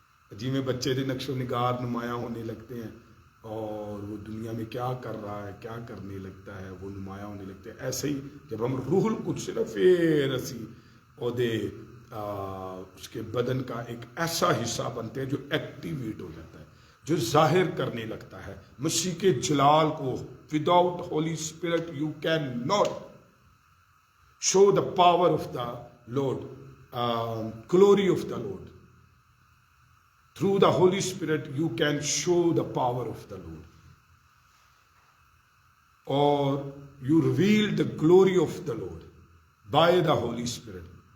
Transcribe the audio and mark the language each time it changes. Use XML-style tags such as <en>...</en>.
<ur>جی میں بچے دے نقش و نگار نمایاں ہونے لگتے ہیں، اور وہ دنیا میں کیا کر رہا ہے، کیا کرنے لگتا ہے، وہ نمایاں ہونے لگتے ہیں. ایسے ہی جب ہم روح القدس سے پھر اسی عہدے اس کے بدن کا ایک ایسا حصہ بنتے ہیں جو ایکٹیویٹ ہو جاتا ہے، جو ظاہر کرنے لگتا ہے مسیح کے جلال کو.</ur> <en>Without Holy Spirit you can not show the power of the Lord, glory of the Lord. Through the Holy Spirit you can show the power of the Lord, or you reveal the glory of the Lord by the Holy Spirit.</en>